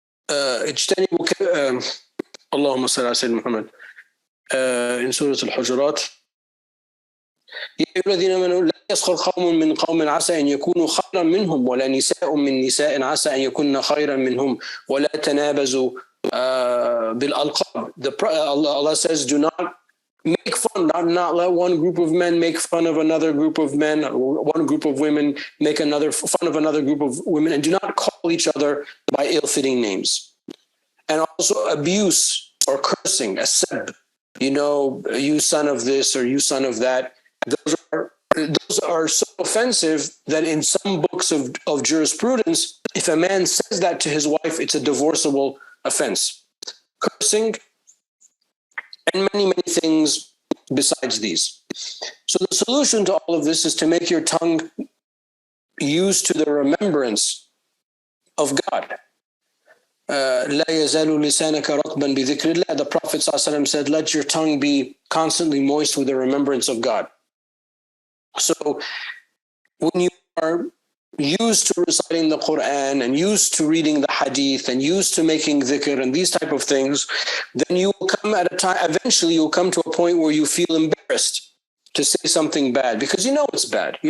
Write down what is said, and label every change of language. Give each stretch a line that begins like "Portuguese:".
Arabic: اجتنبوا اللهم صل على سيدنا محمد
English: in
Arabic: سورة الحجرات يا أيها الذين آمنوا لا يسخر قوم من قوم عسى أن يكونوا خيرا منهم ولا نساء من نساء عسى أن يكون خيرا منهم ولا تنابزوا بالألقاب.
English: Allah says, do not make fun, not let one group of men make fun of another group of men, or one group of women make another fun of another group of women, and do not call each other by ill-fitting names. And also abuse or cursing, a sib, you son of this or you son of that. Those are so offensive that in some books of jurisprudence, if a man says that to his wife, it's a divorceable offense. Cursing and many, many things besides these. So the solution to all of this is to make your tongue used to the remembrance of God.
Arabic: لا يزال لسانك رطبا بذكر الله.
English: The Prophet ﷺ said, let your tongue be constantly moist with the remembrance of God. So when you are used to reciting the Quran and used to reading the hadith and used to making dhikr and these type of things, then you will come at a time, eventually you'll come to a point where you feel embarrassed to say something bad because it's bad.